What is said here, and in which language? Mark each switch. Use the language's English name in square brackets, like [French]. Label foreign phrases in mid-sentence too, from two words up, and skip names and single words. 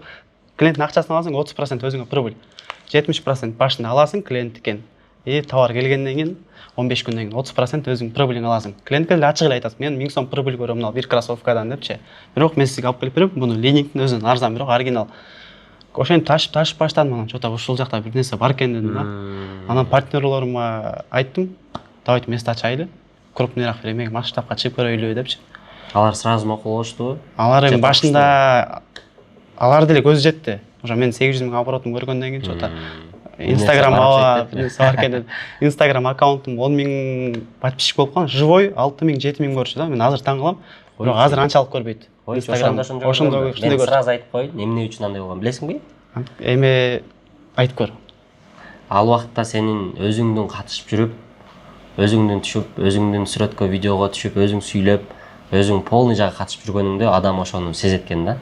[Kyrgyz] Клиенттин акчасын аласың, 30% өзүңө прибыль. 70% башында аласың клиенттикен. Товар келгенден кийин 15 күндөн кийин 30% өзүң прибылиң аласың. Клиентке деле ачык эле айтасың, мен 1000 сом прибыль көрөм мына бир кроссовкадан депчи. Бирок мен сизге алып келип берем, буну линингдин өзүнөн арзан, бирок оригинал. Ошентип ташып баштадым, анан что-то ушул жакта бир нерсе бар экен дедим да. Анан партнерлорума айттым, [Russian] давайте место [Kyrgyz] ачайлы, крупныйраак бир эмеге масштабка чыгып көрөйлү депчи. Алар сразу макул болуштубу? Алар эми башында алар деле көзү жетти. Уже мен 800 000 оборотум көргөндөн кийин что-то Инстаграм бар экен деп. Инстаграм аккаунтум 10 000 подписчик болуп калган, живой 6 000 7 000 көрчү да. Мен азыр таң калам. Бирок азыр анчалык көрбөйт. Инстаграм ошондой сразу айтып коеюн, эмне үчүн андай болгон билесиңби? Эми айтып көр. Ал убакытта сенин өзүңдүн катышып жүрүп, өзүңдүн түшүп, өзүңдүн сүрөткө, видеого түшүп, өзүң сүйлөп, өзүң полный жагы катышып жүргөнүңдө адам ошону сезет экен да.